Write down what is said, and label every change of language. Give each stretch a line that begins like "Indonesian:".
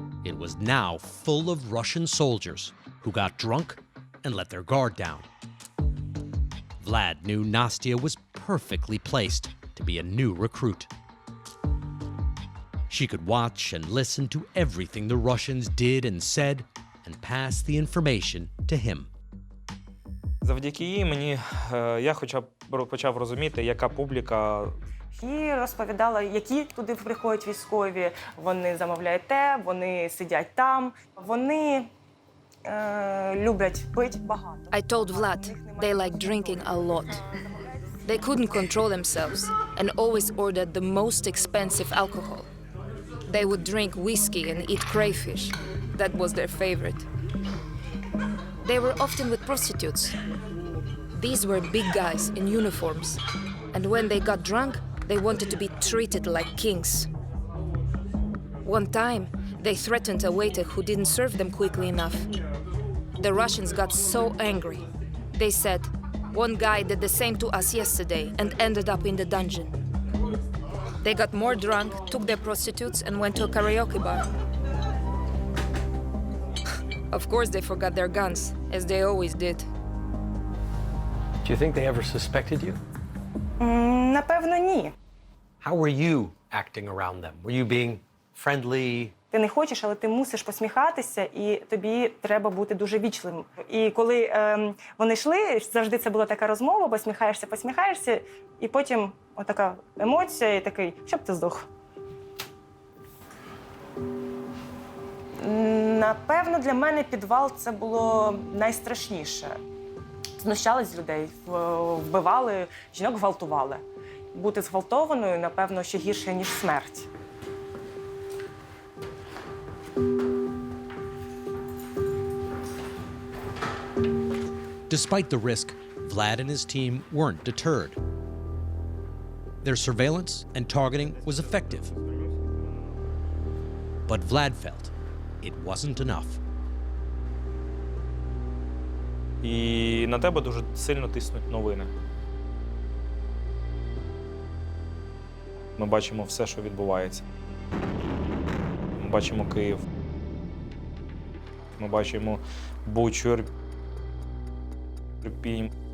English: It was now full of Russian soldiers who got drunk and let their guard down. Vlad knew Nastya was perfectly placed to be a new recruit. She could watch and listen to everything the Russians did and said and pass the information to him.
Ukrainian: Завдяки їй я хоча б почав розуміти, яка публіка. І розповідала, які туди приходять військові. Вони замовляють те, вони сидять там. Вони люблять пити багато.
English: I told Vlad they like drinking a lot. They couldn't control themselves and always ordered the most expensive alcohol. They would drink whiskey and eat crayfish. That was their favorite. They were often with prostitutes. These were big guys in uniforms. And when they got drunk, they wanted to be treated like kings. One time, they threatened a waiter who didn't serve them quickly enough. The Russians got so angry. They said, "One guy did the same to us yesterday and ended up in the dungeon." They got more drunk, took their prostitutes, and went to a karaoke bar. Of course, they forgot their guns, as they always did. Do you think they ever suspected you?
Ukrainian: Напевно, ні.
English: How were you acting around them? Were you being friendly?
Ukrainian: Ти не хочеш, але ти мусиш посміхатися, і тобі треба бути дуже вічливим. І коли вони йшли, завжди це була така розмова, посміхаєшся, і потім отака емоція, і такий, щоб ти здох. Напевно, для мене підвал – це було найстрашніше. Знущались з людей, вбивали, жінок гвалтували. Бути зґвалтованою, напевно, ще гірше, ніж смерть.
English: Despite the risk, Vlad and his team weren't deterred. Their surveillance and targeting was effective. But Vlad felt it wasn't enough.
Ukrainian: І на тебе дуже сильно тиснуть новини. Ми бачимо все, що відбувається. Ми бачимо Київ. Ми бачимо Бучу, Ірпінь.